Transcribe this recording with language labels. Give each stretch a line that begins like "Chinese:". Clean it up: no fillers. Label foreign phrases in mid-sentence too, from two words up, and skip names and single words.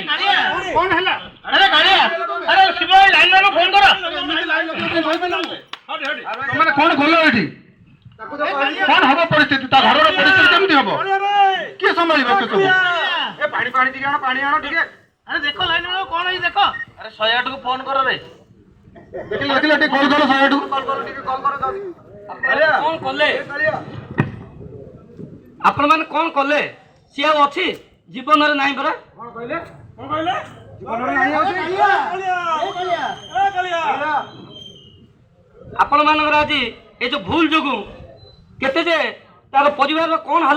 Hindi: कौन है? अरे गाड़िया अरे शिव लाइन में फोन करो।
Odia: ତମେ କଣ କଲ ଏଠି? କଣ ହବ ପରିସ୍ଥିତି? ତା ଘରର ପରିସ୍ଥିତି କେମିତି ହବ? କିଏ ସମ୍ଭାଳିବ ସେ ସବୁ? ଏ ପାଣି ପାଣି ଟିକେ ଆଣ ପାଣି ଆଣ ଟିକେ।
Hindi: अरे देखो लाइन में कौन है देखो। अरे 108 को फोन करो रे।
Odia: ଦେଖିଲ ଦେଖିଲ ଟିକେ କଲ୍ କର 108 କୁ। କଣ କଲେ ଆପଣ ମାନେ କଣ କଲେ? ସିଏ ଆଉ ଅଛି ଜୀବନରେ ନାହିଁ ପରା। ଆପଣ ମାନଙ୍କର ଆଜି ଏ ଯୋଉ ଭୁଲ ଯୋଗୁ କେତେ ଯେ ତାର ପରିବାରର କଣ ହେଲା?